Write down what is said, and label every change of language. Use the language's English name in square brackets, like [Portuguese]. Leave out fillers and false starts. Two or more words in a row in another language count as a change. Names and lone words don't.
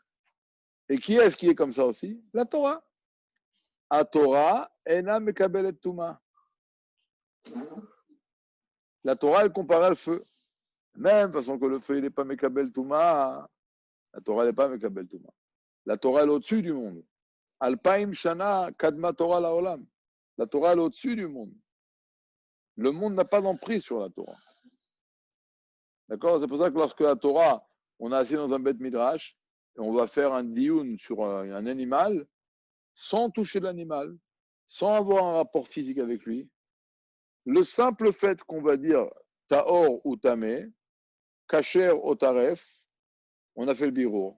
[French] Et qui est-ce qui est comme ça aussi? La Torah. [Hebrew] התורה אינה מקבלת טומאה. [French] La Torah, elle compare al feu. Même façon que le feu, il n'est pas [Hebrew] מקבל טומאה, [French] la Torah, elle n'est pas [Hebrew] מקבל טומאה. [French] La Torah, elle est au-dessus du monde. [Hebrew] אלפיים שנה קדמה תורה לעולם. [French] La Torah, elle est au-dessus du monde. Le monde n'a pas d'emprise sur la Torah. D'accord? C'est pour ça que lorsque la Torah, on est assis dans un [Hebrew] בית מדרש, [French] et on va faire un dioun sur un animal, sans toucher l'animal, sans avoir un rapport physique avec lui, le simple fait qu'on va dire Taor ou Tamé, Kacher ou Taref, on a fait le bureau.